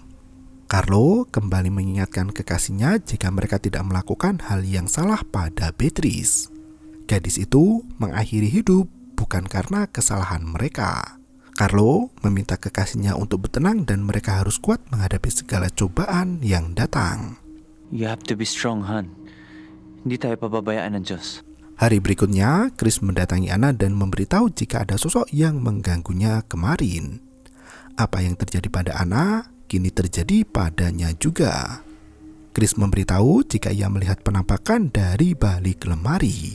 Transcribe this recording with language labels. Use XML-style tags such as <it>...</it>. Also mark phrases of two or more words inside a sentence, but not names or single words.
<id>Carlo kembali mengingatkan kekasihnya jika mereka tidak melakukan hal yang salah pada Beatrice. Gadis itu mengakhiri hidup bukan karena kesalahan mereka. Carlo meminta kekasihnya untuk bertenang dan mereka harus kuat menghadapi segala cobaan yang datang.</id> <en>you have to be strong, Han.</en> <tl>Hindi tayo pababayaan ng Diyos.</tl> <id>Hari berikutnya, Chris mendatangi Anna dan memberitahu jika ada sosok yang mengganggunya kemarin. Apa yang terjadi pada Anna kini terjadi padanya juga. Chris memberitahu jika ia melihat penampakan dari balik lemari.</id>